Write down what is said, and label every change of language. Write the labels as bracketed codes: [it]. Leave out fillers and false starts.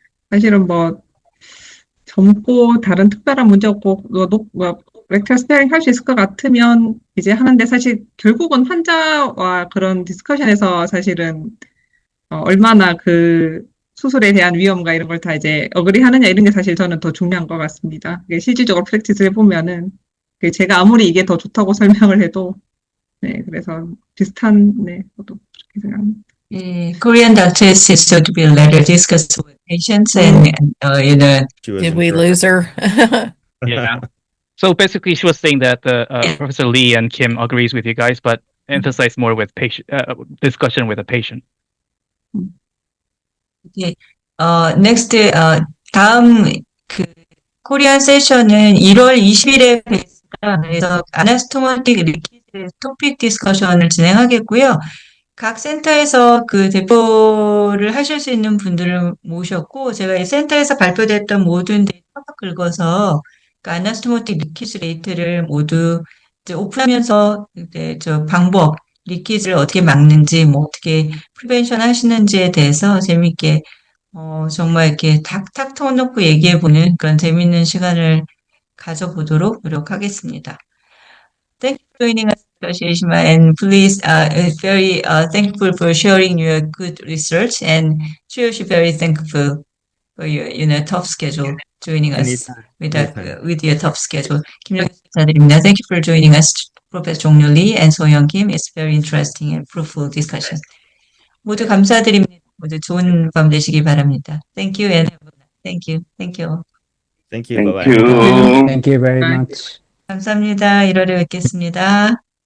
[ko] 사실은 젊고 다른 특별한 문제 없고 렉탈 스페어링 할 수 있을 것 같으면 이제 하는데, 사실 결국은 환자와 그런 디스커션에서 사실은 얼마나 그 수술에 대한 위험과 이런 걸 다 이제 어그리하느냐 이런 게 사실 저는 더 중요한 것 같습니다. 실질적으로 프랙티스를 해보면은 제가 아무리 이게 더 좋다고 설명을 해도 그래서 비슷한 저도 그렇게 생각합니다. [en] Korean doctors is so to be later discussed with patients and you know, She was Did in we trouble. lose her? Yeah. So basically, she was saying that Professor Lee and Kim agrees with you guys, but emphasize more with patient discussion with a patient. [ko] 예, next, 다음 그 코리안 세션은 1월 20일에 뵙습니다. 그래서 아나스토모틱 리퀴드 토픽 디스커션을 진행하겠고요. 각 센터에서 그 대표를 하실 수 있는 분들을 모셨고, 제가 이 센터에서 발표됐던 모든 데이터 긁어서 그 아나스토모틱 리퀴즈 레이트를 모두 이제 오픈하면서 이제 저 방법, 리퀴즈를 어떻게 막는지, 뭐 어떻게 프리벤션 하시는지에 대해서 재미있게 정말 이렇게 탁탁 터놓고 얘기해보는 그런 재밌는 시간을 가져보도록 노력하겠습니다. [en] Thank you for joining us, Dr. Ishima, and please, very thankful for sharing your good research, and Chuyoshi very thankful for your, tough schedule, joining us Anytime. with, Anytime. with your tough schedule. [ko] 김영희 감사드립니다. [en] Thank you for joining us, Professor Jong-Yo Lee and So-Young Kim. It's very interesting and fruitful discussion. [ko] 모두 감사드립니다. 모두 좋은 밤 되시기 바랍니다. [en] Thank you and thank you. Thank you. Thank you. Thank Bye-bye. you. Thank you very much. [ko] 감사합니다. 1월에 뵙겠습니다.